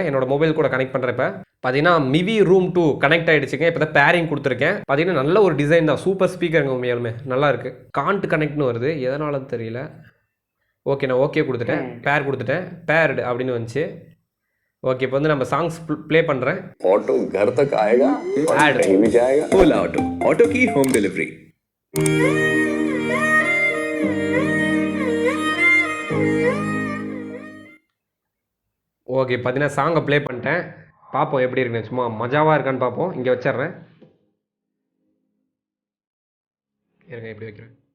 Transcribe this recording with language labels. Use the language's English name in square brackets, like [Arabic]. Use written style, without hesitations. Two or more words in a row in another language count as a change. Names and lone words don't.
[Tamil] என்னோட மொபைல் கூட கனெக்ட் பண்ணுறப்ப பார்த்தீங்கன்னா மிவி ரூம் 2 கனெக்ட் ஆகிடுச்சுங்க. இப்போ தான் பேரிங் கொடுத்துருக்கேன். பார்த்தீங்கன்னா நல்ல ஒரு டிசைன் தான். சூப்பர் ஸ்பீக்கருங்க உண்மையாலுமே நல்லா இருக்குது. [English] can't connect [Tamil] வருது, எதனால தெரியல. ஓகே நான் ஓகே கொடுத்துட்டேன், பேர் கொடுத்துட்டேன், பேர்டு அப்படின்னு வந்துச்சு. ஓகே இப்போ வந்து நம்ம [English] songs play [Tamil] பண்ணுறேன். [Hindi] ऑटो घर तक आएगा और कहीं भी जाएगा. ओला ऑटो, ऑटो की [English] home delivery. [Tamil] ஓகே பார்த்தீங்கன்னா [English] song play [Tamil] பண்ணிட்டேன். பார்ப்போம் எப்படி இருக்குன்னு. சும்மா மஜாவாக இருக்கான்னு பார்ப்போம். இங்கே வச்சிட்றேன். இருங்க எப்படி வைக்கிறேன்.